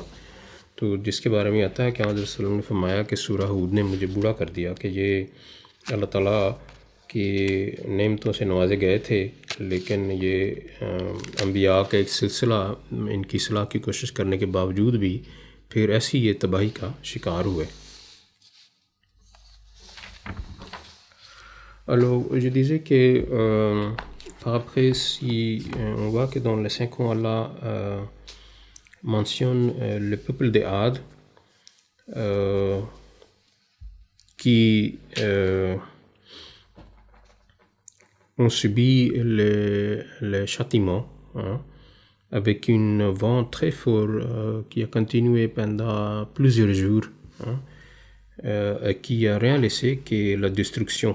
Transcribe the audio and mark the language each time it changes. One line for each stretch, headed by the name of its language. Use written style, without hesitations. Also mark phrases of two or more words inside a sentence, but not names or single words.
Urdu: تو جس کے بارے میں آتا ہے کہ حضرت صلی اللہ علیہ وسلم نے فرمایا کہ سورہ ہود نے مجھے بوڑھا کر دیا، کہ یہ اللہ تعالیٰ کی نعمتوں سے نوازے گئے تھے، لیکن یہ انبیاء کا ایک سلسلہ ان کی اصلاح کی کوشش کرنے کے باوجود بھی پھر ایسی یہ تباہی کا شکار ہوئے.
French: Alors, je disais que après, si on voit que dans les 5 ans, Allah mentionne le peuple des Had qui ont subi le châtiment, avec une vent très fort qui a continué pendant plusieurs jours, qui n'a rien laissé que la destruction.